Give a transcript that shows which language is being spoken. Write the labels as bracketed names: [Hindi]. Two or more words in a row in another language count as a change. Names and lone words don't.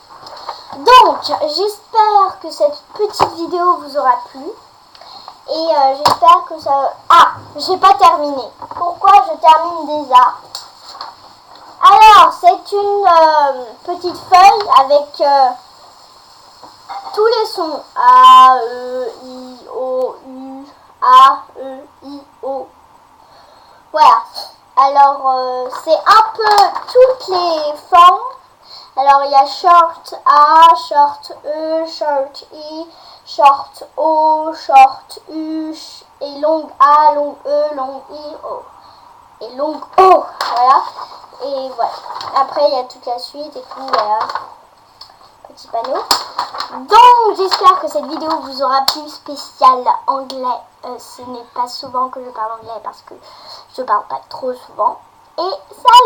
[French] Donc, j'espère que cette petite vidéo vous aura plu. Et j'espère que ça... Ah, j'ai pas terminé. Pourquoi je termine déjà? Alors, c'est une petite feuille avec tous les sons. [English] A, E, I, O, U, A, E, I, O. [French] Voilà. Alors, c'est un peu toutes les formes. Alors, il y a [English] short A, short E, short I, short O, short U, et long A, long E, long I, O. Et long O, [French] voilà. Et voilà. Après, il y a toute la suite et tout, voilà. Petit panneau. Donc, j'espère que cette vidéo vous aura plu, spécial anglais. Ce n'est pas souvent que je parle anglais parce que je parle pas trop souvent. Et salut!